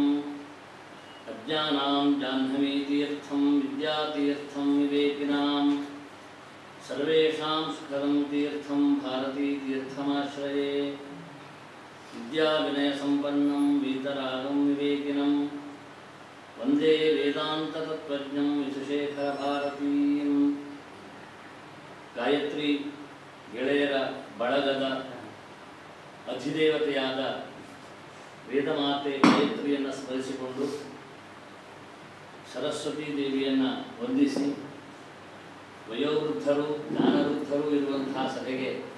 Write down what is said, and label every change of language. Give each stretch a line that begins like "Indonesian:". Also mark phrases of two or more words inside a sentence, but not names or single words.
Sanskrit: अज्ञानां जाह्नवीतीर्थं विद्यातीर्थं विवेकिनां सर्वेषां सुखदं तीर्थं भारतीतीर्थमाश्रये। विद्याविनयसम्पन्नं वीतरागं विवेकिनं वन्दे वेदान्ततत्त्वज्ञं विशुशेखरभारतीं।
Kannada: ಗಾಯತ್ರಿ ಗೆಳೆಯರ ಬಳಗದ ಅಧಿದೇವತೆಯಾದ ವೇದಮಾತೆ ಗಾಯತ್ರಿಯನ್ನು ಸ್ಮರಿಸಿಕೊಂಡು ಸರಸ್ವತೀ ದೇವಿಯನ್ನು ವಂದಿಸಿ ವಯೋವೃದ್ಧರು ಜ್ಞಾನವೃದ್ಧರು ಇರುವಂತಹ ಸಭೆಗೆ